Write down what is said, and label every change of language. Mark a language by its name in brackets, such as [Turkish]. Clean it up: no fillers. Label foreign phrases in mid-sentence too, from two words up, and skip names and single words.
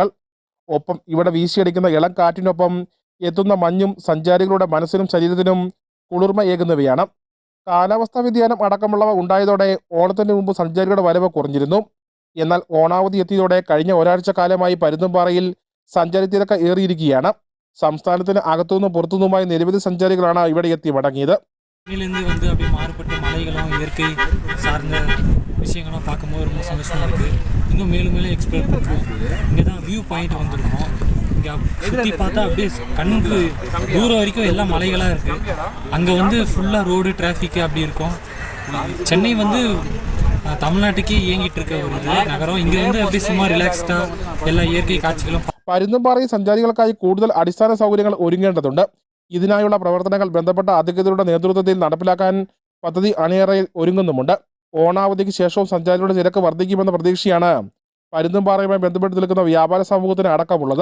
[Malayalam] ഒപ്പം ഇവിടെ വീശിയടിക്കുന്ന ഇളം കാറ്റിനൊപ്പം എത്തുന്ന മഞ്ഞും സഞ്ചാരികളുടെ മനസ്സിനും ശരീരത്തിനും കുളിർമയേകുന്നവയാണ്. കാലാവസ്ഥാ വ്യതിയാനം അടക്കമുള്ളവ ഉണ്ടായതോടെ ഓണത്തിന് മുമ്പ് സഞ്ചാരികളുടെ വരവ് കുറഞ്ഞിരുന്നു. എന്നാൽ ഓണാവധി എത്തിയതോടെ കഴിഞ്ഞ ഒരാഴ്ച കാലമായി പരുന്തുംപാറയിൽ സഞ്ചാരി തിരക്ക് ഏറിയിരിക്കുകയാണ്. സംസ്ഥാനത്തിന് അകത്തുനിന്നും പുറത്തുനിന്നുമായി നിരവധി സഞ്ചാരികളാണ് ഇവിടെ എത്തി മടങ്ങിയത്. [Tamil] அப்படியே மாறுபட்ட மலைகளும் இயற்கை சார்ந்த விஷயங்களும் பார்க்கும்போது ரொம்ப சந்தோஷமாக இருக்குது. இன்னும் மேலும் மேலும் எக்ஸ்ப்ளோர் பண்ணுறோம். இங்கே தான் [English] view point [Tamil] வந்திருக்கோம். இங்கே சுற்றி பார்த்தா அப்படியே கண்ணுக்கு தூரம் வரைக்கும் எல்லாம் மலைகளாக இருக்குது. அங்கே ஃபுல்லாக [English] road traffic [Tamil] அப்படி இருக்கும். சென்னை தமிழ்நாட்டுக்கே இயங்கிட்டு இருக்க ஒரு நகரம். இங்கே அப்படியே சும்மா ரிலாக்ஸ்டாக எல்லா இயற்கை காட்சிகளும். [Malayalam] പരുന്തുംപാറയിൽ സഞ്ചാരികൾക്കായി കൂടുതൽ അടിസ്ഥാന സൗകര്യങ്ങൾ ഒരുങ്ങേണ്ടതുണ്ട്. ഇതിനായുള്ള പ്രവർത്തനങ്ങൾ ബന്ധപ്പെട്ട അധികൃതരുടെ നേതൃത്വത്തിൽ നടപ്പിലാക്കാൻ പദ്ധതി അണിയറയിൽ ഒരുങ്ങുന്നുമുണ്ട്. ഓണാവധിക്ക് ശേഷവും സഞ്ചാരികളുടെ തിരക്ക് വർദ്ധിക്കുമെന്ന പ്രതീക്ഷയാണ് പരുന്തുംപാറയുമായി ബന്ധപ്പെട്ട് നിൽക്കുന്ന വ്യാപാര സമൂഹത്തിന് അടക്കമുള്ളത്.